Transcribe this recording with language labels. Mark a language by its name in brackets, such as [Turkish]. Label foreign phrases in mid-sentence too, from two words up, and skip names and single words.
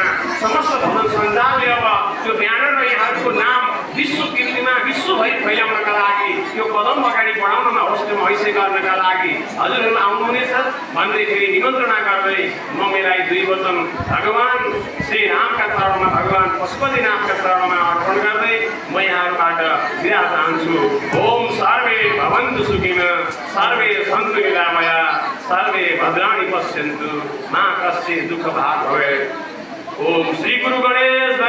[Nepali] समस्त भजन सञ्जालले अब त्यो ब्यानर र यहाँहरूको नाम विश्व कीर्तिमा विश्वभरि फैलाउनका लागि यो कदम अगाडि बढाउनमा अवश्य हैसियत गर्नका लागि हजुरहरू आउनुहुनेछ भन्दै फेरि निमन्त्रणा गर्दै म मेरा यी 2 वचन भगवान् श्री रामका चरणमा भगवान् पशुपतिनाथका चरणमा अर्पण गर्दै म यहाँहरूबाट बिदा चाहन्छु। [Sanskrit] ओम सर्वे भवन्तु सुखिनः, सर्वे सन्तु निरामया, सर्वे भद्राणि पश्यन्तु, मा कश्चित् दुःखभाग् भवेत्। ओम श्री गुरु गणेश